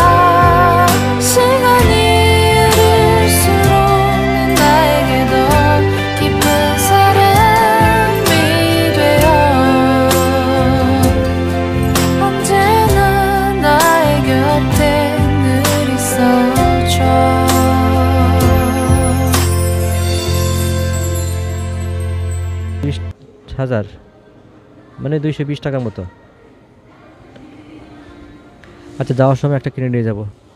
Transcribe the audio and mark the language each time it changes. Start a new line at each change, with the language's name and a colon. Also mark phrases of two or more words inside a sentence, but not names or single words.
Korean: 시간이 흐를수록 넌 나에게 더 깊은 사람이 되어 언제나 나의 곁에 늘 있어줘.
Bangla: হাজার মানে 220 টাকার মতো। আচ্ছা, যাওয়ার সময় একটা কিনে নিয়ে যাবো।